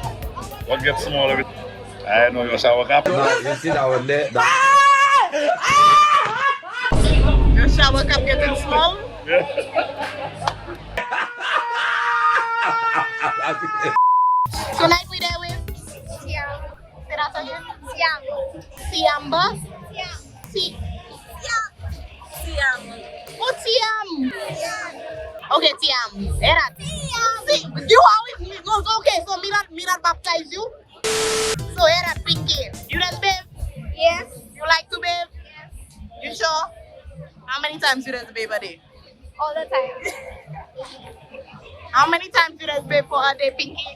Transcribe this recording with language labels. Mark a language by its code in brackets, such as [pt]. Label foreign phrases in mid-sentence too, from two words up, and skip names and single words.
[en] What gets smaller? I know your shower cap. You see that one there? Your shower cap getting small? Tonight we there with Siam. Say that again. Siam. Siamba. Siam. Oh, Siam. Okay, Siam. Say that. Siam. You always no. Okay, so me not baptize you. So here that Pinky. You done bathe? Yes. You like to bathe? Yes. You sure? How many times you done bathe a day? All the time. How many times you done bathe for a day, Pinky?